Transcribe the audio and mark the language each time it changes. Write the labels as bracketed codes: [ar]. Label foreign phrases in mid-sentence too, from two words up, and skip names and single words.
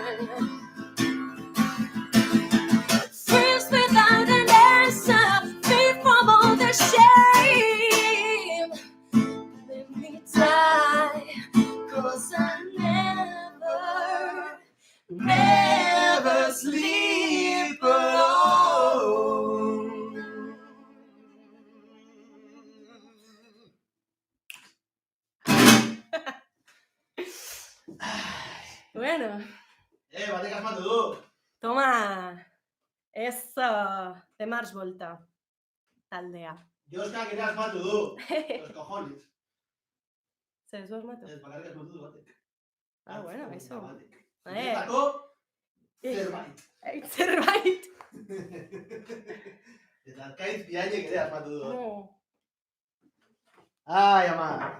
[en] Freeze without an answer, free from all the shame. Let me die, 'cause I never sleep alone. [eu] Bueno, batek asmatu du. [es] toma, eso, de Mars Volta, [eu] taldea. Joskak ere asmatu du. [es] Los cojones. [eu] Zer, zu asmatu? Ez, bakarrik asmatu du batek. [es] Ah, bueno, eso. [eu] Batek. Eh. Zuretako, zerbait. Zerbait. Eta Arkaitz Biaiek ere asmatu du. [es] No. [eu] Ai, ama.